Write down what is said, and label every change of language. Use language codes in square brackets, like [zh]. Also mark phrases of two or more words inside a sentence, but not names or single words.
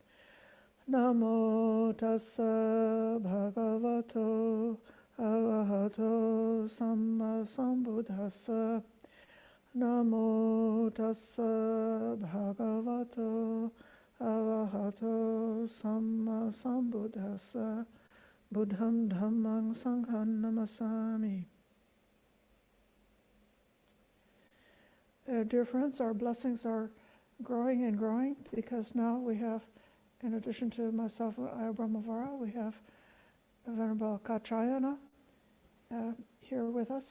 [pi] Namo tassa bhagavato arahato sammasambuddhassa. Namo tassa bhagavato arahato sammasambuddhassa. Buddham dhammang sangham namasami. [en] Dear friends, our blessings are growing and growing because now we have, in addition to myself, Ayya Brahmavara, we have Venerable Kaccayana here with us.